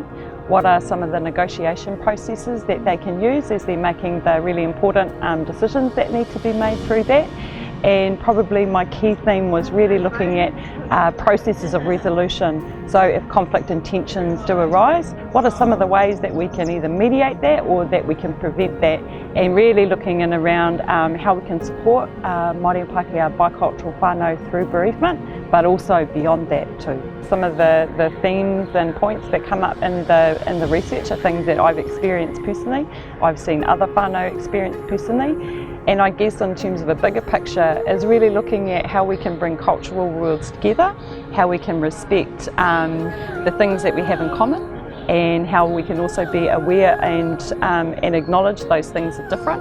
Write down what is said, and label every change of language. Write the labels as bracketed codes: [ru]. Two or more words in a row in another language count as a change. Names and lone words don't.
[en] What are some of the negotiation processes that they can use as they're making the really important decisions that need to be made through that? And probably my key theme was really looking at processes of resolution. So if conflict and tensions do arise, what are some of the ways that we can either mediate that or that we can prevent that? And really looking in around how we can support Māori and Pākehā bicultural whānau through bereavement, but also beyond that too. Some of the themes and points that come up in the research are things that I've experienced personally, I've seen other whānau experience personally. And I guess in terms of a bigger picture is really looking at how we can bring cultural worlds together, how we can respect the things that we have in common, and how we can also be aware and acknowledge those things are different.